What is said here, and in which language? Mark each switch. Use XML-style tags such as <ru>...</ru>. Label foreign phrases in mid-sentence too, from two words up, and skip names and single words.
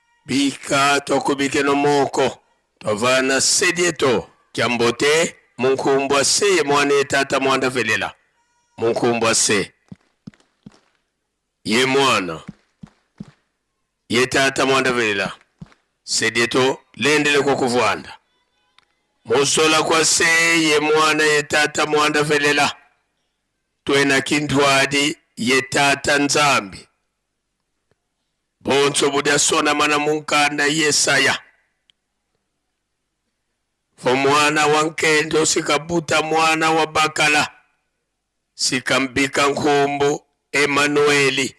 <kg>Bika tokubike no moko. Tovana sedieto. Kiambote. Munkumbwa se mwane tata mwanda velela. Munkumbwa se. Ye mwana. Ye tata mwanda velela. Sedieto lendele kwa kuvwanda. Musola kwa se ye mwana ye tata mwanda velela. Twena kintwadi ye tata nzambi. Bonso buda sona mana munkanda Yesaya. Fo mwana wankendo sikabuta mwana wa bakala. Sikambika nkumbu Emanueli.</kg>